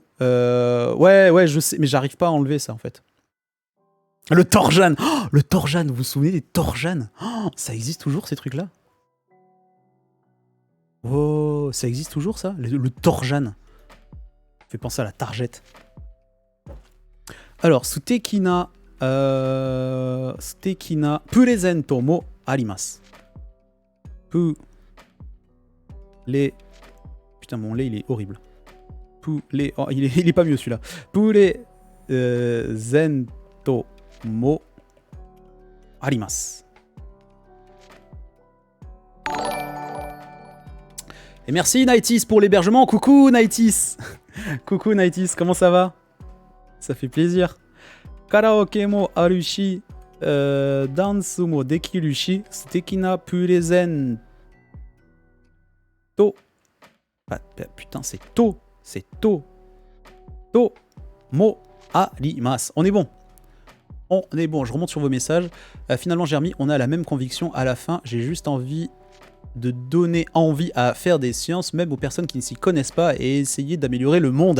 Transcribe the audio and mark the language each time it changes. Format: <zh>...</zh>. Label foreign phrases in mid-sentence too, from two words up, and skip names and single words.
<fr>Ouais, je sais, mais j'arrive pas à enlever ça en fait. Le Torjan. Oh, le Torjan, vous vous souvenez des Torjan? Oh, ça existe toujours ces trucs-là? Oh, ça existe toujours ça? Le Torjan. Fait penser à la Target. Alors,</fr> <ja>Sutekina. 素敵な。プレゼントもあります.</ja> <fr>Putain, mon lait, il est horrible. Oh, il est pas mieux celui-là.</fr> <ja>プレゼントもあります.</ja> <fr>Et merci Nightis pour l'hébergement. Coucou Nightis. Coucou Nightis, comment ça va? Ça fait plaisir.</fr> <ja>カラオケもあるし、ダンスもできるし、素敵なプレゼント.</ja> <fr>Putain, c'est</fr> <ja>ともあります.</ja> <fr>On est bon. Je remonte sur vos messages. Finalement, Jeremy, on a la même conviction à la fin. J'ai juste envie de donner envie à faire des sciences, même aux personnes qui ne s'y connaissent pas, et essayer d'améliorer le monde.</fr>